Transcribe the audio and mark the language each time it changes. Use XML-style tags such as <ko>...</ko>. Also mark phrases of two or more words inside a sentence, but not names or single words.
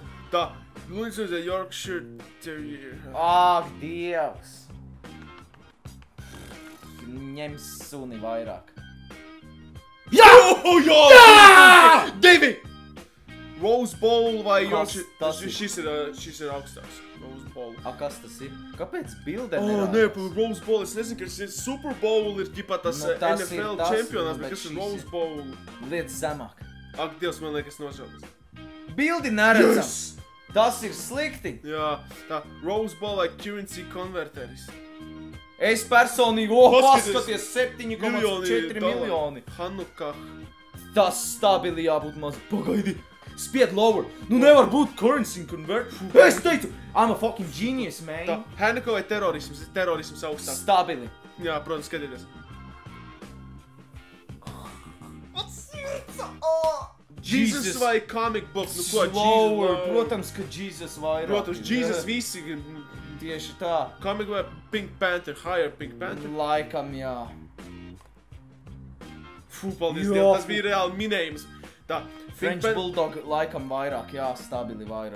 <lv>Tā, Looney Tunes ir Yorkshire Terrier. Ak, Dievs. Ņem suni vairāk. Jā! Jā! Divi! Rose Bowl vai Kas Yorkshire... tas ir? Šis ir augstāks. Rose Bowl. A, kas tas ir? Kāpēc bilde Nē, par Rose Bowl. Es nezinu, kas ir Super Bowl, ir ģipā tas NFL čempionāts, bet kas ir Rose Bowl? Lietas zemāk. Ak, Dievs, man liekas nošaubas. Bildi neredzam. Tas ir slikti. Jā, tā Rose Bowl</lv> <en>like currency</en> <lv>converteris. Es personīgi, paskaties 7,4 miljoni. Hanukah. Tas stabili jābūt maz. Pagaidi. Spied lower. Nu nevar būt</lv> <en>currency convert.</en> <lv>Es teicu,</lv> <en>I'm a fucking genius, man.</en> <lv>Tā, Hanukkah vai terorisms? Terorisms augstāk. Stabili. Jā, protams, skatieties. Jesus vai</lv> <en>comic book?</en> <lv>Nu ko, Lower. Jesus? Protams, ka Jesus vairāk. Protams, Jesus visi. Tieši tā. Comic vai Pink Panther? Higher Pink Panther? Laikam, jā. Fū, paldies Dievam, tas bija reāli minējums. Tā, French Bulldog laikam vairāk, jā, stabili vairāk.</lv>